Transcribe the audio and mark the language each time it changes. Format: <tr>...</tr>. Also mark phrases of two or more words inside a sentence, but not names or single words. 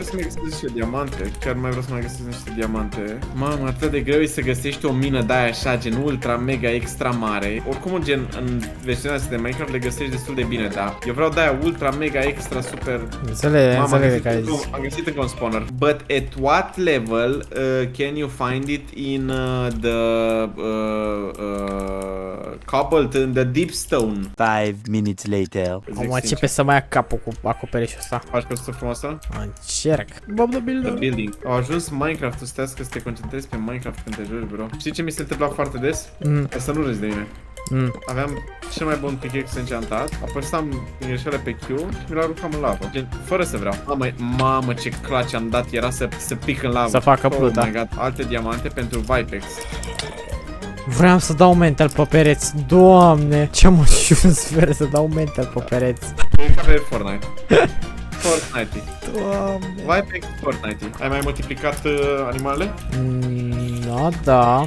<ro>Vreau să mai găsesc niște diamante. Chiar mai vreau să mai găsesc niște diamante. Mamă, atât de greu e să găsești o mină de-aia așa, gen ultra, mega, extra mare. Oricum, gen, în versiunea asta de Minecraft le găsești destul de bine, da. Eu vreau de-aia ultra, mega, extra, super. Înțeleg de care zici. Am găsit încă un spawner.</ro> <en>But at what level can you find it in the Cobbleton, the deep stone? 5 minutes later.</en> <ro>Am începe să mai ia capul cu acoperișul ăsta. Faci căsuță frumoasă? Încerc.</ro> <en>Bob the Builder. The building.</en> <ro>Au ajuns Minecraft-ul să să te concentrezi pe Minecraft când te joci, bro. Știi ce mi se întâmpla foarte des? Ca să nu râzi de mine. Aveam cel mai bun pickaxe</ro> <en>enchantat,</en> <ro>apăsam din greșeală pe Q și mi-l aruncam în lavă. Gen, fără să vreau. Mamă, ce clutch am dat, era să pic în lavă. Să facă pluta.</ro> <en>Oh my god,</en> <ro>alte diamante pentru Vipex. Vreau să dau mental pe pereți. Doamne, ce-am ajuns sper să dau mental pe pereți. E ca pe Fortnite. Fortnite. Doamne. Vipex Fortnite. Ai mai multiplicat animalele? Da.</ro>